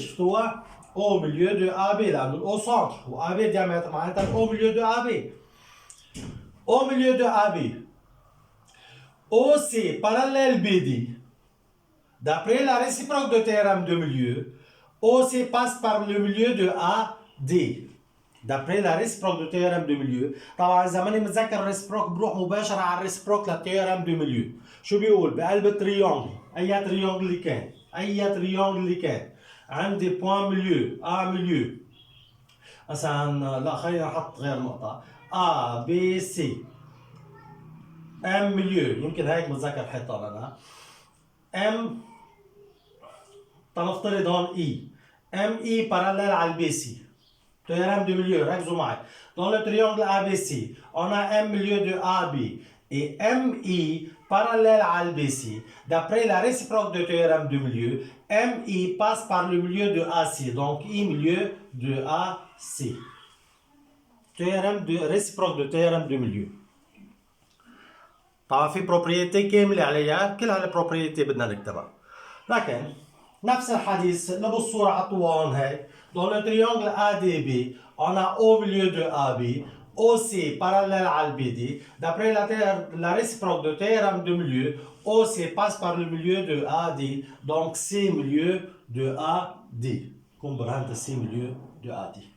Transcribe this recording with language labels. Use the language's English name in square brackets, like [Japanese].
[Arabic] شفتوها؟ [French] au milieu de AB [Arabic] لأنه [French] au centre و AB diamètre [Arabic] معناتها [French] au milieu de AB. Au milieu de AB. OC parallèle BD. D'après la réciproque de théorème de milieu, OC passe par le milieu de AD. D'après la réciproque de théorème de milieu. [Arabic] طبعا إذا ماني متذكر الريسبروك بروح مباشرة على الريسبروك للتيوريم دو ميليو. شو بيقول؟ بقلب التريونجل، أي تريونجل اللي كان، أي تريونجل اللي كان، عندي بوان ميليو، ميليو. مثلا لا خلينا نحط غير نقطة. B C. M ميليو، يمكن هيك متذكر حتى أنا. M تنفترض هون E. M E [French] parallèle [Arabic] على البي سي. [French] Théorème de milieu, [Arabic] ركزوا معي. [French] Dans le triangle ABC, on a un milieu de AB et MI parallèle à BC. D'après la réciproque de théorème de milieu, MI passe par le milieu de AC. Donc I milieu de AC. Théorème de réciproque de théorème de milieu. [Arabic] طبعا في propriété كاملة عليها، كل هالبروبريتي بدنا نكتبها. لكن نفس الحديث اللي بالصورة حطوها هون هيك. [French] Dans le triangle ADB, on a au milieu de AB, OC parallèle à BD. D'après la réciproque de théorème de milieu, OC passe par le milieu de AD, donc C milieu de AD. Comprendre C milieu de AD.